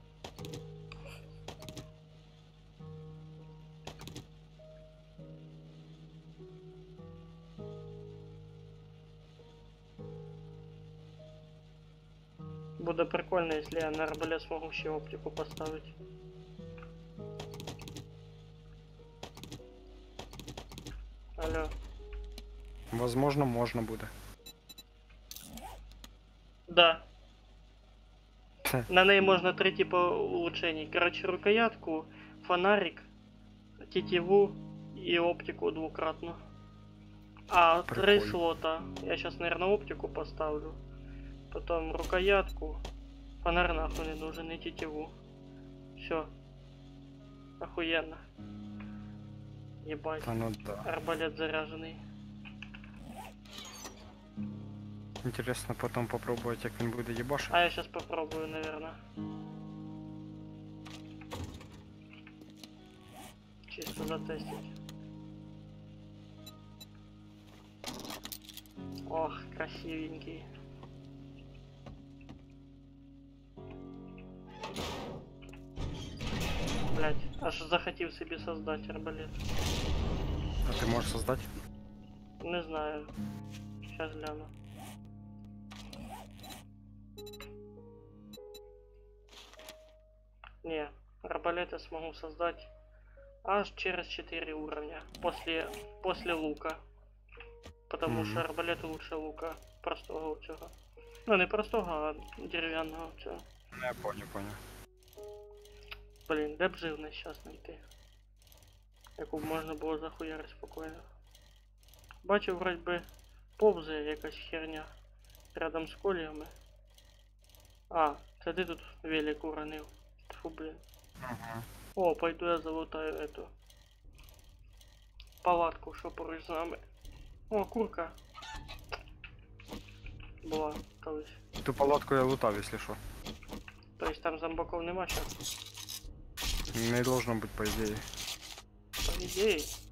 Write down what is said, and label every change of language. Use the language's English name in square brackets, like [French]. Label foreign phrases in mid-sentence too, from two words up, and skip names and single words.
[Russian] Буде прикольно, если я на арбалет смогу еще оптику поставить. Алло. Возможно, [Ukrainian] можна буде. [Russian] Да. Хе. На ней можно 3 типа улучшений. Короче, рукоятку, фонарик, тетиву и оптику двукратно. А, 3 Прикольно. слота. Я сейчас, наверное, оптику поставлю. Потом рукоятку. Фонарь нахуй не нужен, и тетиву. Все. Охуенно. Ебать. Та ну да. Арбалет заряженный. [Ukrainian] Інтересно потім попробувати, як він буде їбашити. [Russian] А я сейчас попробую, наверное. Чисто затестить. Ох, красивенький. [Ukrainian] Блять, аж захотів собі создать арбалет. А ти можеш создати? Не знаю. [Russian] Сейчас гляну. Не, арбалет я смогу создать аж через 4 уровня. После лука. Потому что арбалет лучше лука простого цього. [Ukrainian] Ну не простого, а дерев'яного цього. [Russian] Не, понял. [Ukrainian] Блін, де б живність щас знайти? Яку б можна було захуярити спокійно. Бачу, вроді би, повзає якась херня рядом з коліями. А, це ти тут велик уронив. Фу, блін. Ага. [Russian] О, пойду я залутаю эту палатку, [Ukrainian] що поруч з нами. О, курка. Була колись. Ту палатку я лутав, якщо що. Тобто там зомбаков нема ще? Не должно бути, по ідеї. По ідеї.